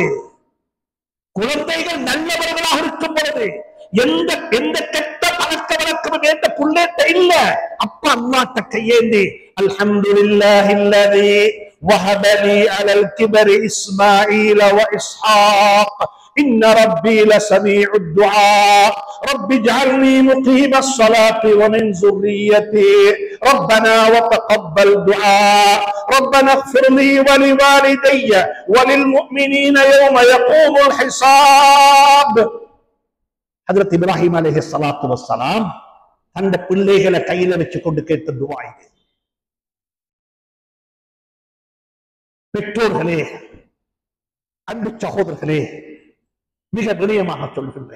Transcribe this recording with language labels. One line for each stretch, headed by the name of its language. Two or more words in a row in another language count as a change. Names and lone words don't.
Tamil: குழந்தைகள் நல்லவர்களாக இருக்கும் பொழுது எந்த கெட்ட பழக்க வழக்கமும் எந்த புள்ளேட்ட இல்ல. அப்ப அல்லாஹ்ட்ட கையேந்தி
Arabic: الحمد لله الذي وهب لي على الكبر إسماعيل وإسحاق إن ربي لسميع الدعاء رب اجعلني مقيم الصلاة ومن ذريتي ربنا وتقبل دعاء ربنا اغفر لي ولوالدي وللمؤمنين يوم يقوم الحساب.
Tamil: ஹஜ்ரத் இப்ராஹிம்
Arabic: عليه الصلاة والسلام
Tamil: அந்த பிள்ளைகளை கையில வச்சு கொண்டு கேட்ட துஆ இது. பெற்றோர்களே, அன்பு சகோதரர்களே, மிக வினயமாக சொல்கின்றேன்.